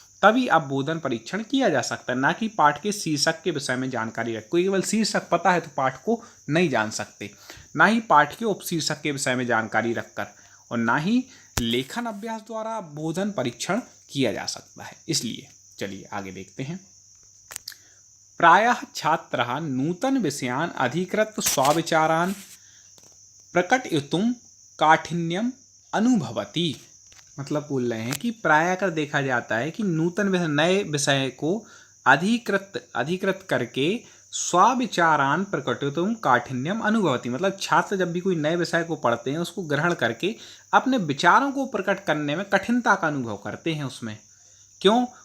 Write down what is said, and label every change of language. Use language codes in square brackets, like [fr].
[hi] तभी अवबोधन परीक्षण किया जा सकता है, ना कि पाठ के शीर्षक के विषय में जानकारी रख। कोई केवल शीर्षक पता है तो पाठ को नहीं जान सकते, ना ही पाठ के उपशीर्षक के विषय में जानकारी रखकर, और ना ही लेखन अभ्यास द्वारा अवबोधन परीक्षण किया जा सकता है। इसलिए चलिए आगे देखते हैं। [sa] प्रायः छात्रः नूतन विषयान् अधिकृत्य स्वविचारान् प्रकटयितुं काठिन्यम अनुभवति। [hi] मतलब बोल रहे हैं कि प्रायः कर देखा जाता है कि नूतन विषय नए विषय को अधिकृत करके [sa] स्वाविचारान प्रकटितुम काठिन्यम अनुभवति। [hi] मतलब छात्र जब भी कोई नए विषय को पढ़ते हैं उसको ग्रहण करके अपने विचारों को प्रकट करने में कठिनता का अनुभव करते हैं उसमें। क्यों?